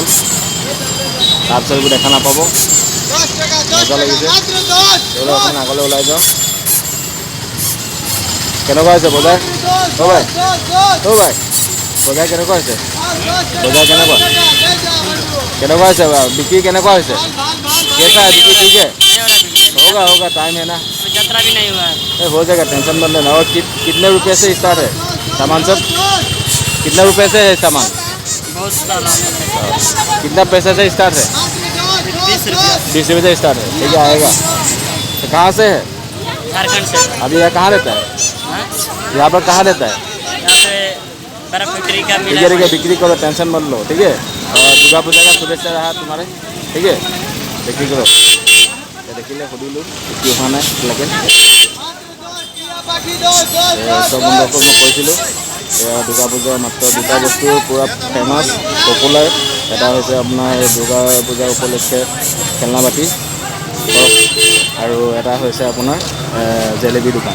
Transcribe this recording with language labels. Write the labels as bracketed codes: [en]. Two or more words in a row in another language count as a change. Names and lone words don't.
[as] তাৰপিছত এইবোৰ দেখা নাপাব, মজা লাগিছে। এইবোৰ অকণমান আগলৈ ওলাই যাওঁ। কেনেকুৱা হৈছে বজাৰ? ভাই বজাৰ কেনেকুৱা হৈছে? বজাৰ কেনেকুৱা হৈছে? বিক্ৰী কেনেকুৱা হৈছে? [hi] कैसा है बिक्री? ठीक है, होगा टाइम है ना, यात्रा भी नहीं हुआ है। हो जाएगा, टेंशन मत लेना। और कितने रुपए से स्टार्ट है सामान सब? कितने रुपए से है सामान? बहुत सारा। कितना पैसे से स्टार्ट है? 20 रुपये से स्टार्ट है। ठीक है आएगा। तो कहाँ से है? झारखंड से। अभी यहाँ कहाँ रहता है? यहाँ पर कहाँ रहता है? यहाँ पे बर्फ बिक्री का ठीक है बिक्री करो, टेंशन मत लो। ठीक है, और दुर्गा पूजा का शुभेच्छा रहा तुम्हारे। ठीक है [as] বিক্ৰী কৰক। দেখিলে সুধিলোঁ বিক্ৰী হোৱা নাই এতিয়ালৈকে। চব বন্ধুসকল মই কৈছিলোঁ এয়া দুৰ্গা পূজাৰ মাত্ৰ দুটা বস্তু পূৰা [en] famous popular. [as] এটা হৈছে আপোনাৰ দুৰ্গা পূজাৰ উপলক্ষে খেলনা বাতি আৰু এটা হৈছে আপোনাৰ জেলেপী দোকান।